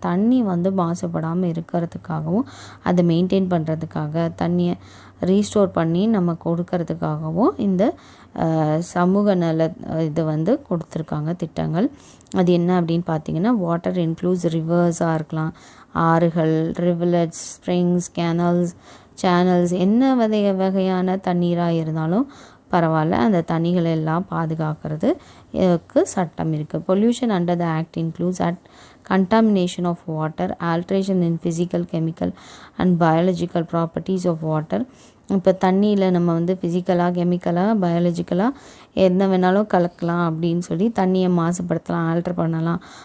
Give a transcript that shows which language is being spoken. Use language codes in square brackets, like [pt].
[ta] தண்ணி வந்து மாசுபடாமல் இருக்கிறதுக்காகவும் அதை மெயின்டைன் பண்ணுறதுக்காக தண்ணியை ரீஸ்டோர் பண்ணி நம்ம கொடுக்கறதுக்காகவும் இந்த சமூக நல இது வந்து கொடுத்துருக்காங்க திட்டங்கள். அது என்ன அப்படின்னு பார்த்தீங்கன்னா, வாட்டர் இன்க்ளூட்ஸ் ரிவர்ஸாக இருக்கலாம், ஆறுகள், ரிவலட்ஸ், ஸ்ப்ரிங்ஸ், சேனல்ஸ், என்ன வகையான தண்ணீராக இருந்தாலும் பரவாயில்ல, அந்த தண்ணிகளை எல்லாம் பாதுகாக்கிறதுக்கு சட்டம் இருக்குது. [en] Pollution under the act includes contamination of water, alteration in physical, chemical and biological properties of water. [ta] இப்போ தண்ணியில் நம்ம வந்து ஃபிசிக்கலாக, கெமிக்கலாக, பயாலஜிக்கலாக என்ன வேணாலும் கலக்கலாம் அப்படின்னு சொல்லி தண்ணியை மாசுபடுத்தலாம், ஆல்ட்ரு பண்ணலாம்.